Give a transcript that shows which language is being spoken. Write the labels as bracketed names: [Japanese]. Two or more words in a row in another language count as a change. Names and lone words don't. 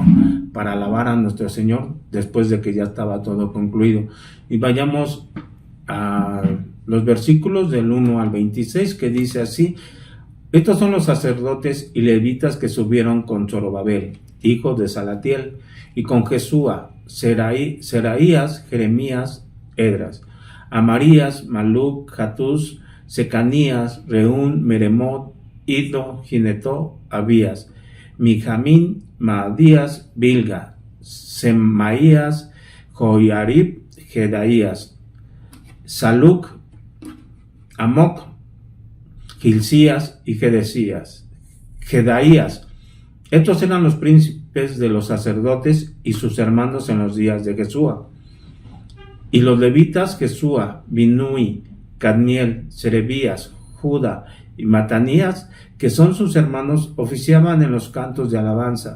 [Spanish] Para alabar a nuestro Señor después de que ya estaba todo concluido. Y vayamos a los versículos del 1 al 26, que dice así: estos son los sacerdotes y levitas que subieron con Zorobabel, hijo de Salatiel, y con Jesúa, Seraías, Jeremías, Edras, Amarías, Maluc, Jatús, Secanías, Reún, Meremot, Iddo, Ginetó, Abías, Mijamín, Maadías, Bilga, Semaías, Joiarib, Jedaías, Saluc, Amoc, Gilcías y Gedesías. Jedaías. Estos eran los príncipes de los sacerdotes y sus hermanos en los días de Jesúa. Y los levitas, Jesúa, Binui, Cadmiel, Serebías, Judá y Matanías, que son sus hermanos, oficiaban en los cantos de alabanza.